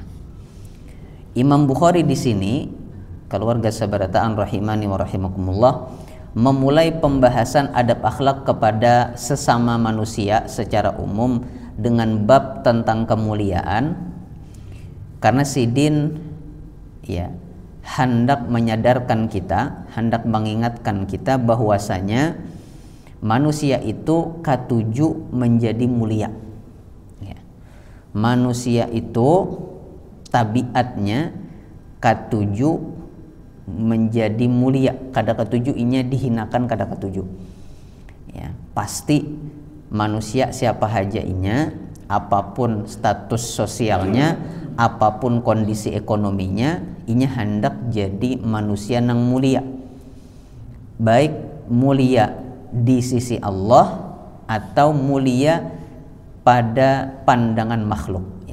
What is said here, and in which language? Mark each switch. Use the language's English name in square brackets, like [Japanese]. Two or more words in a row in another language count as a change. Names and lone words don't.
[Indonesian] Imam Bukhari di sini, keluarga sabarataan [Arabic] rahimani wa rahimakumullah, [Indonesian] memulai pembahasan adab akhlak kepada sesama manusia secara umum dengan bab tentang kemuliaan, karena sidin ya hendak menyadarkan kita, hendak mengingatkan kita bahwasanya manusia itu katuju menjadi mulia ya. [Banjar] Manusia itu tabiatnya katuju menjadi mulia, kada ketujuh inya dihinakan, kada ketujuh ya. [Indonesian] Pasti manusia siapa haja inya, apapun status sosialnya, apapun kondisi ekonominya, inya hendak jadi manusia yang mulia, baik mulia di sisi Allah atau mulia pada pandangan makhluk ya.